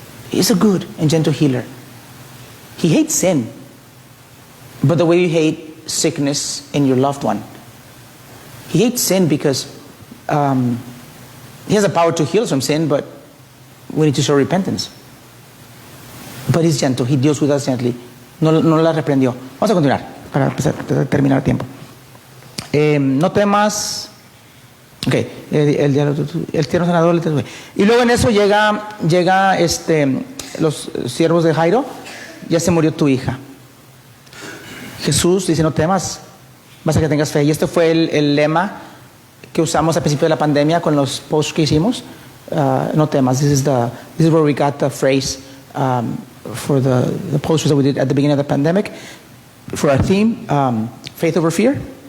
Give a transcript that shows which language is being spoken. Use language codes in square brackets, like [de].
[en] He is a good and gentle healer. He hates sin, but the way you hate sickness in your loved one. He hates sin because he has the power to heal us from sin, but we need to show repentance. But he's gentle. He deals with us gently. [es] No la reprendió. Vamos a continuar para terminar el tiempo. No temas. Ok, el tierno sanador. Y luego en eso llega los siervos de Jairo. Ya se murió tu hija. Jesús dice: no temas, basta que tengas fe. Y este fue el lema que usamos al principio de la pandemia con los posts que hicimos. No temas. [en] This is where we got the phrase for the posters that we did at the beginning of the pandemic for our theme, faith over fear.